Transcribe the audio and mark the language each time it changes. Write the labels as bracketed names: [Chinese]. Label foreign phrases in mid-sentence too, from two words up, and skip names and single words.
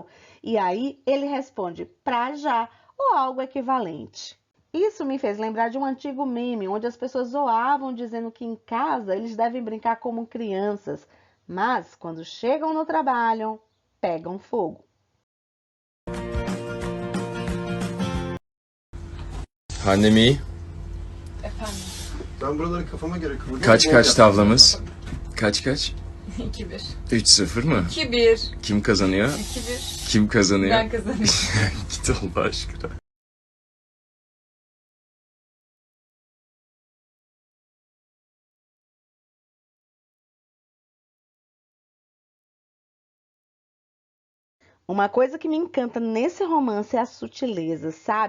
[Portuguese] E aí ele responde "pra já" ou algo equivalente. Isso me fez lembrar de um antigo meme, onde as pessoas zoavam dizendo que em casa eles devem brincar como crianças, mas quando chegam no trabalho, pegam fogo. [Turkish] Annem iyi. Ben buraları kafama göre kıvırdım. Kaç tavlamız? Kaç? 2-1. 3-0 mı? 2-1. Kim kazanıyor? 2-1. Kim kazanıyor? Ben kazanıyorum. Git Allah aşkına. [Portuguese] Uma coisa que me encanta nesse romance é a sutileza, sabe?